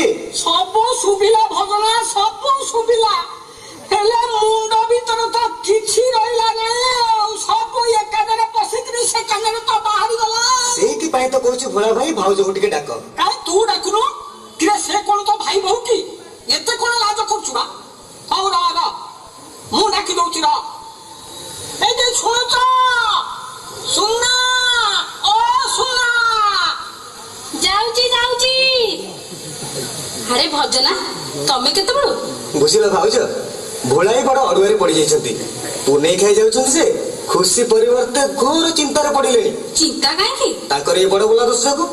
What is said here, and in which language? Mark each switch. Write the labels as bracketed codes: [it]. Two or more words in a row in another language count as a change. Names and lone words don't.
[or] ସବୁ ଶୁଭିଲା ଭଜନା ସବୁ ଶୁଭିଲା ହେଲେ ମୁଣ୍ଡ ଭିତରେ ତ କିଛି ରହିଲା ନାହିଁ। ଆଉ ସବୁ ଏ କାନରେ ପଶିକିରି ସେ କାନରେ ତ ବାହାରି ଗଲା। ସେଇଥିପାଇଁ ତ କହୁଛି ଭୋଳା ଭାଇ ଭାଉଜକୁ ଟିକେ ଡାକ। କାଇଁ ତୁ ଡାକୁନୁ କିରେ? ସେ କଣ ତ ଭାଇ ବୋହୁ କି? ଏତେ କଣ ଲାଜ କରୁଛୁ ବା? ହଉ ରହ ମୁଁ ଡାକି ଦଉଛି ରହ। [bn] এই যে শুনছ সুনা ও সুনা। [or] ଯାଉଛି ଯାଉଛି। ଆରେ ଭଜନା ତମେ କେତେବେଳୁ? ବୁଝିଲ ଭାଉଜ ଭୋଳାଇ ବଡ ଅଡୁଆରେ ପଡିଯାଇଛନ୍ତି। ପୁନେଇ ଖାଇ ଯାଉଛନ୍ତି ଯେ ଖୁସି ପରିବର୍ତ୍ତେ ଘୋର ଚିନ୍ତାରେ ପଡିଲେଣି। ଚିନ୍ତା କାହିଁକି? ତାଙ୍କର ଏଇ ବଡ ବୋଲା ଦୋଷ ଯୋଗୁ।